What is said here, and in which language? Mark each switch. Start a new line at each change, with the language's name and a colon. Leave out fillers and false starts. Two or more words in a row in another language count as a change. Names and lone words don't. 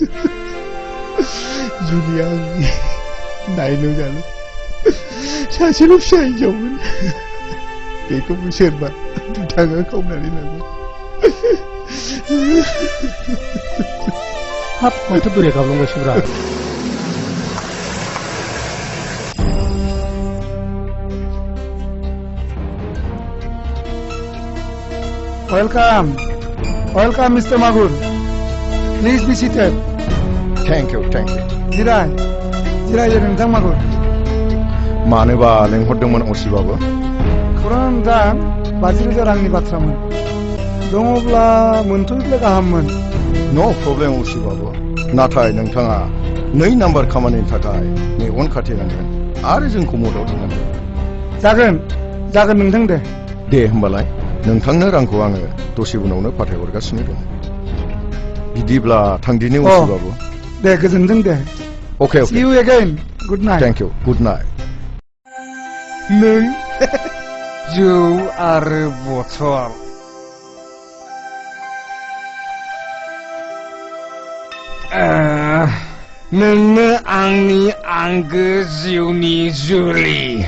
Bodo: जुलिया आंनि नायल' जाल' सासेल' फिसा हिनजावमोन। बेखौबो सोरबा दुथाङा खावनानै लांबाय। हाब माथो बोराय गाबलांबायसोब्रा।
English: Welcome, Mr. Magur. Please be seated. Thank you.
Bodo: जिराय नोंथां मागुर। मानोबा लेंहरदोंमोन असिबाबो? खौरां दा 50,000 रांनि बाथ्रामोन। दङब्ला मोनथ'योब्ला गाहाममोन।
English: no problem
Bodo: असिबाबो। नाथाय नोंथाङा 2 नाम्बार खामानिनि थाखाय मेगन खाथेनांगोन आरो जोंखौ मदद होनांगोन। जागोन नोंथां दे। दे होमबालाय नोंथांनो रांखौ आङो दसे उनावनो फाथायहरगासिनो दं। बिदिब्ला थांदिनि असिबाबु। दे गोजोनथों दे।
English: Okay. See you again. Good night. Thank you. Good night.
Bodo: नों जौ आरो बथल नोंनो आंनि आंगो जिउनि जुलि।